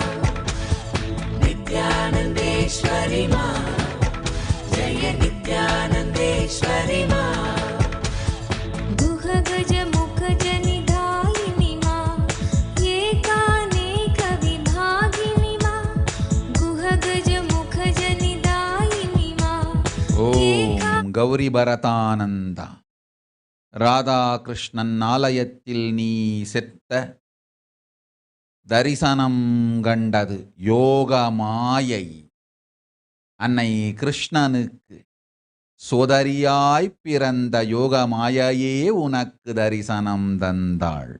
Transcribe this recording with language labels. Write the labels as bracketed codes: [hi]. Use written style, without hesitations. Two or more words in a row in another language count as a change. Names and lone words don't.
[sa] नित्यानन्देश्वरि मां जय नित्यानन्देश्वरि मां गुहगजमुखजनिधायिनि मां एकानेकविभागिनि मां गुहगजमुखजनिधायिनि मां [ta] ஓம். கௌரி பரதானந்தா. ராதாகிருஷ்ணன் ஆலயத்தில் நீ செத்த தரிசனம் கண்டது யோக மாயை. அன்னை கிருஷ்ணனுக்கு சோதரியாய் பிறந்த யோக மாயையே உனக்கு தரிசனம் தந்தாள்.